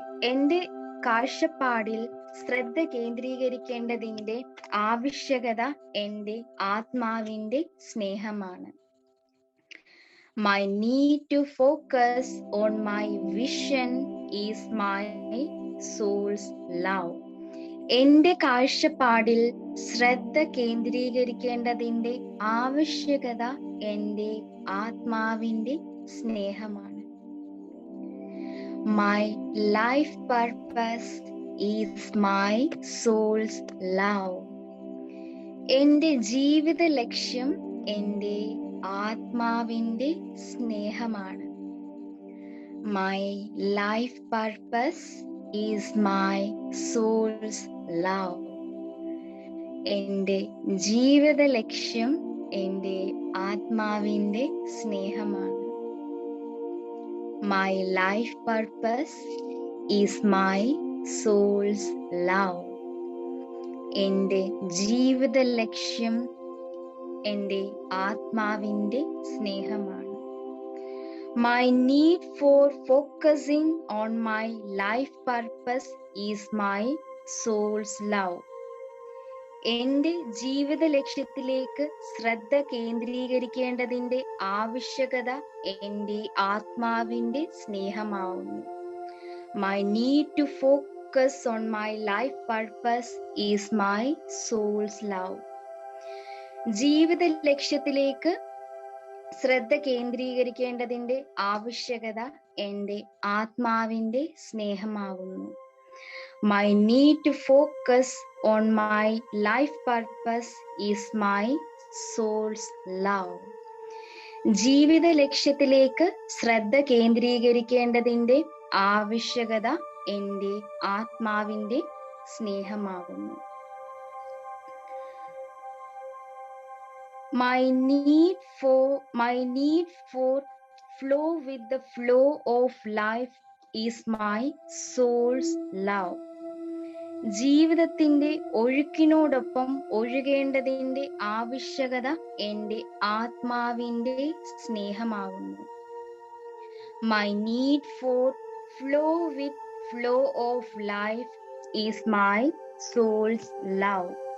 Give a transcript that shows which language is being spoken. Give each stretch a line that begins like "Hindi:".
Malayalam: എൻ്റെ കാഴ്ചപ്പാടിൽ ശ്രദ്ധ കേന്ദ്രീകരിക്കേണ്ടതിൻ്റെ ആവശ്യകത എൻ്റെ ആത്മാവിൻ്റെ സ്നേഹമാണ്.
English: My need to focus on my vision is my soul's love.
Malayalam: എൻ്റെ കാഴ്ചപ്പാടിൽ ശ്രദ്ധ കേന്ദ്രീകരിക്കേണ്ടതിൻ്റെ ആവശ്യകത എൻ്റെ ആത്മാവിൻ്റെ സ്നേഹമാണ്.
English: My life purpose is my soul's love.
Malayalam: എൻ്റെ ജീവിത ലക്ഷ്യം എൻ്റെ ആത്മാവിൻ്റെ സ്നേഹമാണ്.
English: My life purpose is my soul's love.
Malayalam: എൻ്റെ ജീവിത ലക്ഷ്യം എൻ്റെ ആത്മാവിൻ്റെ സ്നേഹമാണ്.
English: My life purpose is my soul's love.
Malayalam: എൻ്റെ ജീവിത ലക്ഷ്യം എൻ്റെ ആത്മാവിൻ്റെ സ്നേഹമാണ്.
English: My need for focusing on my life purpose is my soul's love.
Malayalam: എൻ്റെ ജീവിത ലക്ഷ്യത്തിലേക്ക് ശ്രദ്ധ കേന്ദ്രീകരിക്കേണ്ടതിൻ്റെ ആവശ്യകത എൻ്റെ ആത്മാവിൻ്റെ സ്നേഹമാവുന്നു.
English: My need to focus on my life purpose is my soul's love.
Malayalam: ജീവിത ലക്ഷ്യത്തിലേക്ക് ശ്രദ്ധ കേന്ദ്രീകരിക്കേണ്ടതിൻ്റെ ആവശ്യകത എൻ്റെ ആത്മാവിൻ്റെ സ്നേഹമാവുന്നു.
English: My need to focus on my life purpose is my soul's love.
Malayalam: ജീവിത ലക്ഷ്യത്തിലേക്ക് ശ്രദ്ധ കേന്ദ്രീകരിക്കേണ്ടതിൻ്റെ ആവശ്യകത എൻ്റെ ആത്മാവിൻ്റെ സ്നേഹമാകുന്നു.
English: My need for flow with the flow of life is my soul's love.
Malayalam: ജീവിതത്തിന്റെ ഒഴുക്കിനോടൊപ്പം ഒഴുകേണ്ടതിന്റെ ആവശ്യകത എൻ്റെ ആത്മാവിൻ്റെ സ്നേഹമാകുന്നു.
English: My need for flow with flow of life is my soul's love.